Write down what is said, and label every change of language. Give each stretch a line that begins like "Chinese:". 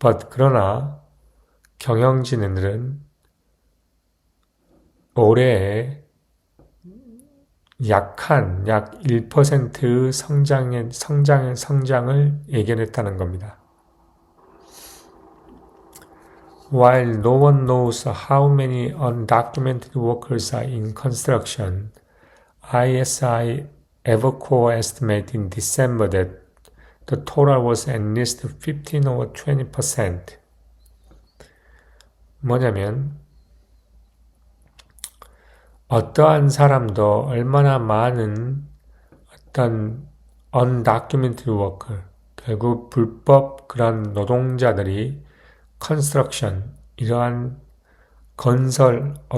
Korean: 그러나 경영진들은 올해 약한 약 1%의 성장을 예견했다는 겁니다.
English: While no one knows how many undocumented workers are in construction, ISI Evercore estimated in December that the total was at least 15 or 20%.
Korean: 뭐냐면 어떠한 사람도 얼마나 많은 어떤
English: undocumented worker,
Korean: 결국 불법 그런 노동자들이 construction, 이러한 건설업에